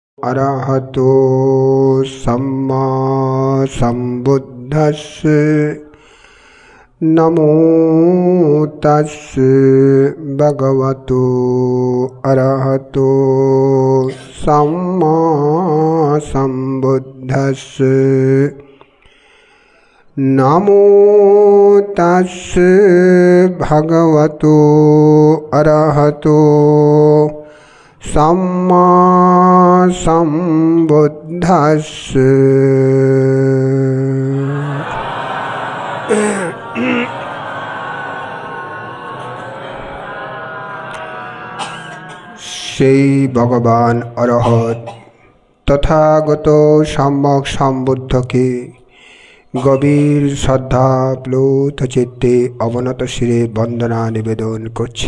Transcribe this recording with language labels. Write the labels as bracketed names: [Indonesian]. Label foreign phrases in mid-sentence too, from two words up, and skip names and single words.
[Pali] अरहतो सम्मा सम्बुद्धस्स नमो तस्स भगवतो अरहतो सम्मा सम्बुद्धस्स नमो तस्स भगवतो अरहतो सम्मा सम्बुद्धस्स। [Bangla] সেই ভগবান অরহত তথাগত সম্যক সম্বুদ্ধকে গভীর শ্রদ্ধা প্লুত চিত্তে অবনত শিরে বন্দনা নিবেদন করছি।